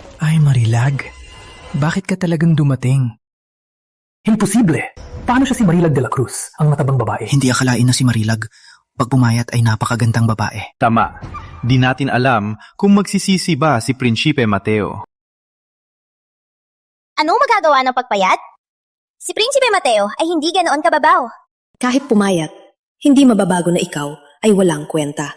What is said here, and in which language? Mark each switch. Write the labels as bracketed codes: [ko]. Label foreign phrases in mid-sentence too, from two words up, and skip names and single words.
[tl] Ay, Marilag. Bakit ka talagang dumating? Imposible! Paano siya si Marilag de la Cruz, ang matabang babae? Hindi akalain na si Marilag. Pag pumayat ay napakagandang babae. Tama. Di natin alam kung magsisisi ba si Prinsipe Mateo. Anong magagawa ng pagpayat? Si Prinsipe Mateo ay hindi ganoon kababaw. Kahit pumayat, hindi mababago na ikaw ay walang kwenta.